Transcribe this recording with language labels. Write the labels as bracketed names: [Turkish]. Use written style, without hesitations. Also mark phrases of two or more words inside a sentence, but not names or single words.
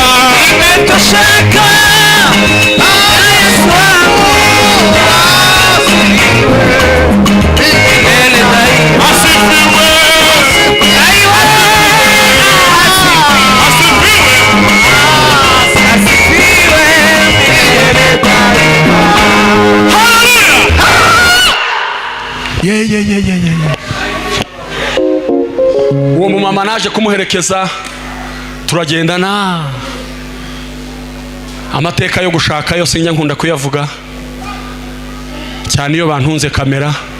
[Swahili] Imetosheka. Yesu wangu. Milele daima. asifiwe Aiwa. Asifiwe milele daima. [Kinyarwanda] uwo mumama naje kumuherekeza turagendana amateka yo gushaka yo sinjya nkunda kuyavuga cyane iyo bantunze kamera